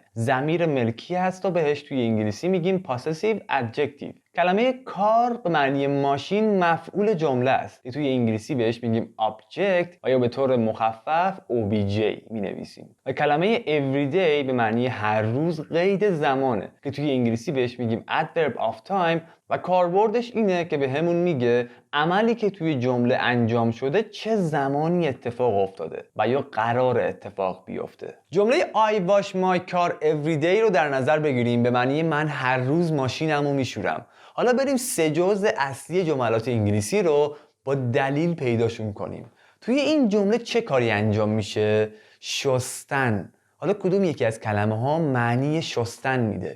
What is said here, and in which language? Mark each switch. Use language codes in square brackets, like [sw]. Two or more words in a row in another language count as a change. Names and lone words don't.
[fa] ضمیر ملکی هست و بهش توی انگلیسی میگیم [en] possessive adjective. [fa] کلمه کار به معنی ماشین مفعول جمله است که توی انگلیسی بهش میگیم object و یا به طور مخفف obj مینویسیم. و کلمه everyday به معنی هر روز قید زمانه که توی انگلیسی بهش میگیم [en] adverb of time [fa] و کاربردش اینه که به همون میگه عملی که توی جمله انجام شده چه زمانی اتفاق افتاده و یا قرار اتفاق بیفته. جمله [en] I wash my car every day [fa] رو در نظر بگیریم، به معنی من هر روز ماشینمو میشورم. حالا بریم 3 جزء اصلی جملات انگلیسی رو با دلیل پیداشون کنیم. توی این جمله چه کاری انجام میشه؟ شستن. حالا کدوم یکی از کلمه ها معنی شستن میده؟